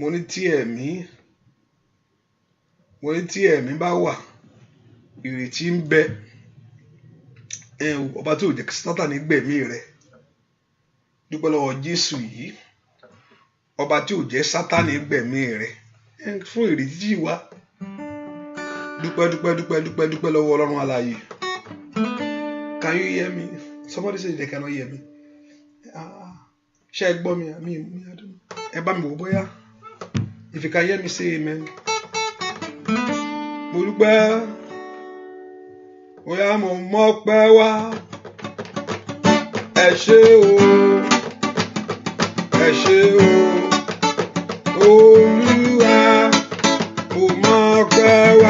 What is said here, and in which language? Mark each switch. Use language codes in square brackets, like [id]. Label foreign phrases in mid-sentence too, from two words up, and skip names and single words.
[yo] mo ní tí ẹ̀mí bá wà ìrètí ń bẹ. Ọba tí ò jẹ́ kí Sátánì gbẹ̀mí rẹ̀, dúpẹ́ lọ́wọ́ Jésù yìí, ọba tí ò jẹ́ Sátánì gbẹ̀mí rẹ̀ fún ìrètí tí wà. Dúpẹ́ lọ́wọ́ Ọlọ́run alààyè. [en] Can you hear me? Somebody say they cannot hear me. [yo] Ṣé ẹ gbọ́ mi? Ẹ bá mi wò bóyá. [en] If you can hear me, say amen. [yo] Mo dúpẹ́, bóyá mo mọ́pẹ́ wá. Ẹ ṣé o, ẹ ṣé o, Olúwa, mo mọ́pẹ́ wá.